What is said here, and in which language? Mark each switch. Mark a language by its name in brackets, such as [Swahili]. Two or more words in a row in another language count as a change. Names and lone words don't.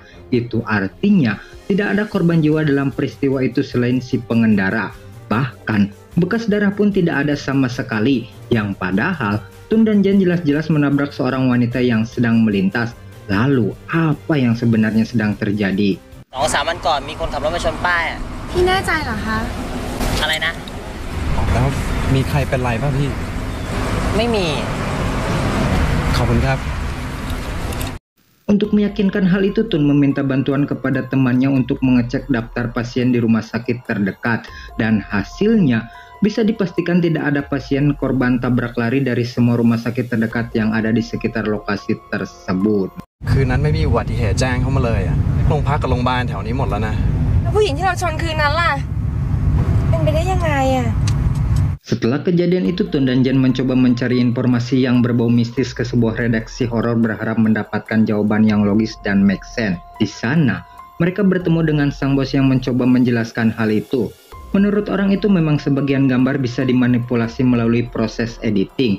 [Indonesian] Itu artinya tidak ada korban jiwa dalam peristiwa itu selain si pengendara. Bahkan bekas darah pun tidak ada sama sekali. Yang padahal Tun dan Jen jelas-jelas menabrak seorang wanita yang sedang melintas. Lalu apa yang sebenarnya sedang terjadi? [Thai] 2-3 วันก่อนมีคนขับรถมาชนป้ายอะ พี่แน่ใจเหรอคะ อะไรนะ แล้วมีใครเป็นไรป่ะพี่ ไม่มี ขอบคุณครับ [Indonesian] Untuk meyakinkan hal itu, Tun meminta bantuan kepada temannya untuk mengecek daftar pasien di rumah sakit terdekat. Dan hasilnya bisa dipastikan tidak ada pasien korban tabrak lari dari semua rumah sakit terdekat yang ada di sekitar lokasi tersebut. [Thai] คืนนั้นไม่มีอุบัติเหตุแจ้งเข้ามาเลยอะโรงพักกับโรงพยาบาลแถวนี้หมดแล้วนะ แล้วผู้หญิงที่เราชนคืนนั้นล่ะ เป็นไปได้ยังไงอะ [Indonesian] Setelah kejadian itu, Tun dan Jen mencoba mencari informasi yang berbau mistis ke sebuah redaksi horor berharap mendapatkan jawaban yang logis dan [English] make sense. [Indonesian] Di sana, mereka bertemu dengan sang bos yang mencoba menjelaskan hal itu. Menurut orang itu memang sebagian gambar bisa dimanipulasi melalui proses editing.